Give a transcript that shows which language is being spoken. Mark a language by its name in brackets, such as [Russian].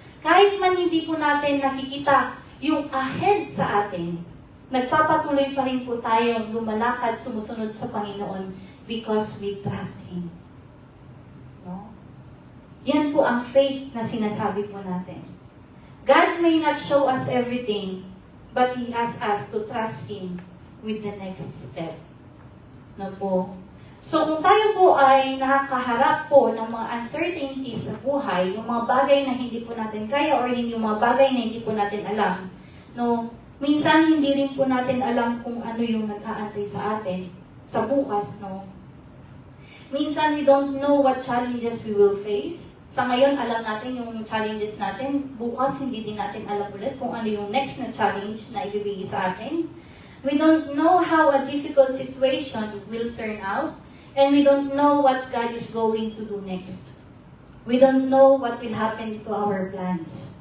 [Filipino] Kahit man hindi po natin nakikita yung ahead sa atin, nagpapatuloy pa rin po tayong lumalakad, sumusunod sa Panginoon [English] because we trust Him. [Filipino] No? Yan po ang faith na sinasabi po natin. [English] God may not show us everything, but He asks us to trust Him with the next step. No po? [Filipino] So kung tayo po ay nakakaharap po ng mga uncertainties sa buhay, yung mga bagay na hindi po natin kaya or yung mga bagay na hindi po natin alam, no, minsan hindi rin po natin alam kung ano yung nag-aantay sa atin sa bukas, no. [English] Minsan we don't know what challenges we will face. [Filipino] Sa ngayon, alam natin yung challenges natin. Bukas, hindi din natin alam ulit kung ano yung next na challenge na ibibigay sa atin. [English] We don't know how a difficult situation will turn out. And we don't know what God is going to do next. We don't know what will happen to our plans.